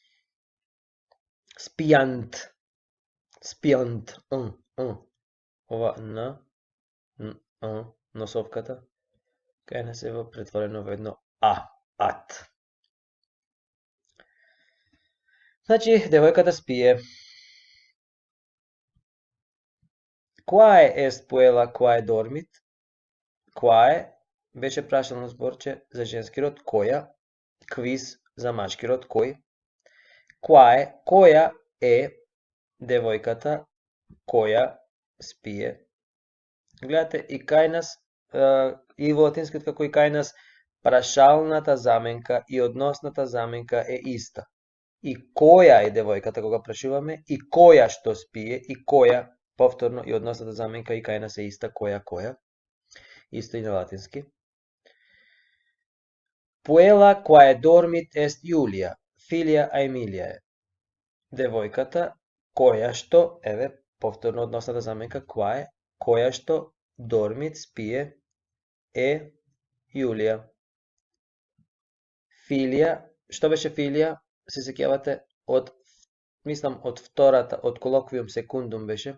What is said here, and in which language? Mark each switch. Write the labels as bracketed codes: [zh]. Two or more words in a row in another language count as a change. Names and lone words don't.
[mk] Спијант. Спијант. Ова носовката кај нас е претворено во едно ат. Значи, девојката спие. [la] Quae est puella quae dormit? [mk] Quae беше прашално зборче за женски род, која, квиз за машки род, кој. Quae, која е девојката која спие. Гледате, и кај нас, и во латинскиот како и кај нас, прашалната заменка и односната заменка е иста. И која е девојката кога прашуваме, и која што спие, и која, повторно, и односната заменка и кај нас е иста, која. Исто и на латински. [la] Puella quae dormit est Julia, filia Aemilia е. [mk] Девојката која што, еве, повторно односната заменка quae, која што дормит, спие, е Јулија. Филија, што беше филија? Се сеќавате мислам од втората, од [la] colloquium secundum [mk] беше.